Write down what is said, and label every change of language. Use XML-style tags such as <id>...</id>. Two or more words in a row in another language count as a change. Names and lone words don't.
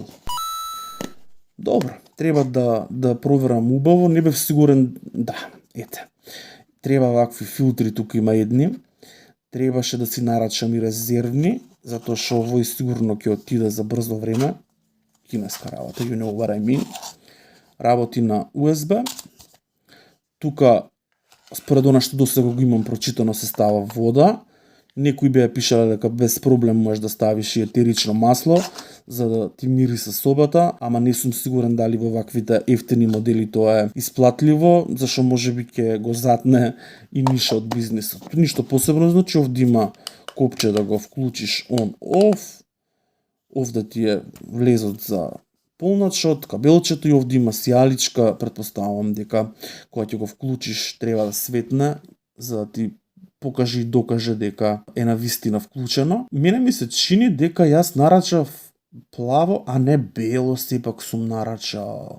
<mk>Добро, треба да проверам убаво, не бев сигурен, да, ете. Треба вакви филтри, тука има едни. Требаше да си нарачам и резервни, затоа што овој сигурно ќе отиде за брзо време. Кинеска работа,</mk> <en>you know what I mean.</en> <mk>Работи на USB. Тука, според она што досега го имам прочитано, се става вода. Некои беа пишале дека без проблем можеш да ставиш и етерично масло, за да ти мириса собата, ама не сум сигурен дали во ваквите ефтини модели тоа е исплатливо, зашто можеби ќе го затне и ниша од бизнисот. Ништо посебно, значи овде има копче да го вклучиш on-off, овде ти е влезот за полначот, кабелчето и овде има сијаличка, претпоставувам дека кога ќе го вклучиш треба да светне, за да ти покаже и докаже дека е на вистина вклучено. Мене ми се чини дека јас нарачав плаво, а не бело, сепак сум нарачал.</mk>